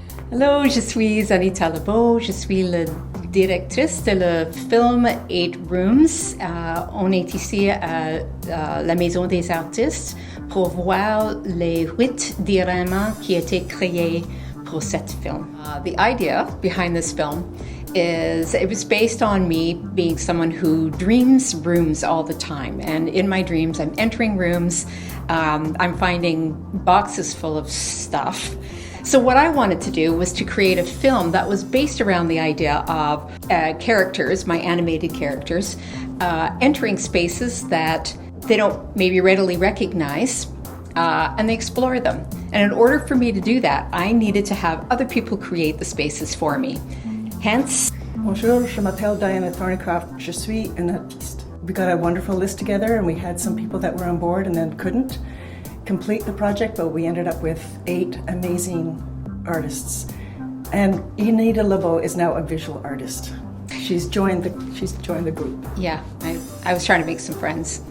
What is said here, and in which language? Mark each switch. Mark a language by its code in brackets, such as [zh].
[fr] Hello, je suis Anita Lebeau, je suis la directrice de le film 8 Rooms. On est ici à la Maison des Artistes pour voir les 8 dioramas qui ont été créés pour cet film. [en] The idea behind this film is it was based on me being someone who dreams rooms all the time. And in my dreams, I'm entering rooms, I'm finding boxes full of stuff. So what I wanted to do was to create a film that was based around the idea of characters, my animated characters, entering spaces that they don't maybe readily recognize, and they explore them. And in order for me to do that, I needed to have other people create the spaces for me. Hence... [fr] Bonjour, je m'appelle Diana Thorneycroft. Je suis une artiste. [en] We got a wonderful list together and we had some people that were on board and then couldn't complete the project, but we ended up with 8 amazing artists. And Anita Lebeau is now a visual artist. She's joined the group. Yeah, I was trying to make some friends.